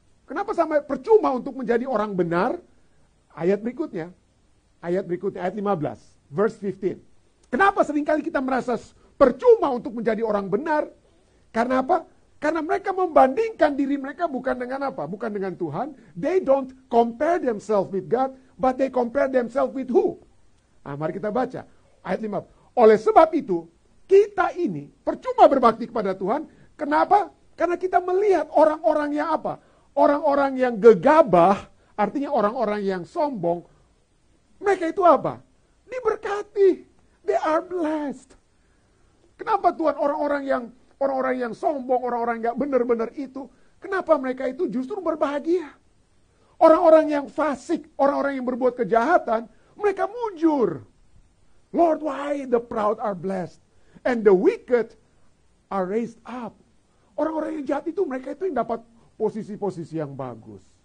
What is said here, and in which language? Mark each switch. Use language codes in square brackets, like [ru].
[id] Kenapa sampai percuma untuk menjadi orang benar? Ayat berikutnya, ayat 15, [en] verse 15. [id] Kenapa seringkali kita merasa percuma untuk menjadi orang benar? Karena apa? Karena mereka membandingkan diri mereka bukan dengan apa? Bukan dengan Tuhan. [en] They don't compare themselves with God, but they compare themselves with who? [id] Nah, mari kita baca. Ayat 15. Oleh sebab itu, kita ini percuma berbakti kepada Tuhan. Kenapa? Karena kita melihat orang-orang yang apa? Orang-orang yang gegabah, artinya orang-orang yang sombong. Mereka itu apa? Diberkati. [en] They are blessed. [id] Kenapa Tuhan orang-orang yang sombong, orang-orang yang benar-benar itu, kenapa mereka itu justru berbahagia? Orang-orang yang fasik, orang-orang yang berbuat kejahatan, mereka mujur. [en] Lord, why the proud are blessed and the wicked are raised up? [id] Orang-orang yang jahat itu, mereka itu yang dapat posisi-posisi yang bagus.